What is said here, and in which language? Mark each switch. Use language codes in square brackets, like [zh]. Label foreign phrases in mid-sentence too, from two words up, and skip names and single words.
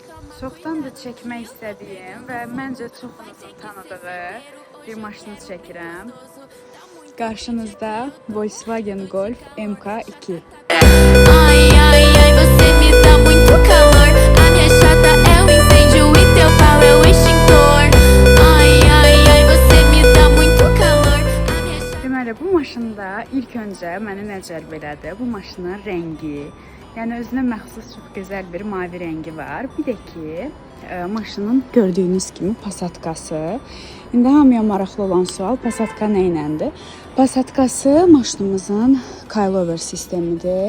[az] Çoxdandır çəkmək istədiyim və məncə çoxunuzun tanıdığı bir maşını çəkirəm. Qarşınızda Volkswagen Golf MK2. [pt] Ai, ai, ai, você me dá muito calor. A minha chata é o incêndio e teu pau é o extintor. Ai, ai, ai, você me dá muito calor. A minha chata... [az] Deməli, bu maşında ilk öncə məni nə cəlb elədi? Bu maşının rəngi. Yəni özünə məxsus çox gözəl bir mavi rəngi var. Bir də ki, maşının gördüyünüz kimi Passatkası. İndi hamıya maraqlı olan sual Passatka nə iləndir? Passatkası maşınımızın coilover sistemidir.